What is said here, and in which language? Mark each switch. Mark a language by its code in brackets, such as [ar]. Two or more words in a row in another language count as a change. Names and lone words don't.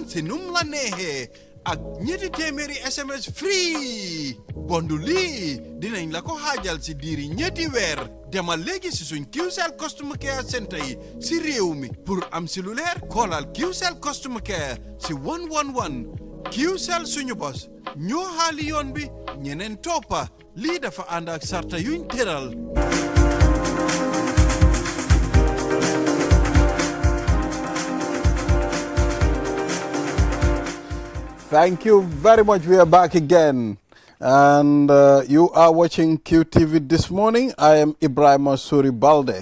[wo] si num la neexee ak ñetti téeméeri SMS free bondu lii dinañ la ko xaajal si diiri ñetti weer demal léegi si suñ QCell Customer Care Center yi si réew mi pour am si lu leer koolal QCell Customer Care si 111 QCell suñu bos ñoo xaali yoon bi ñeneen toppa lii dafa ànd ak sarta yuñ tëral. [en] Thank you very much. We are back again. And you are watching QTV this morning. I am Ibrahim Suri Balde.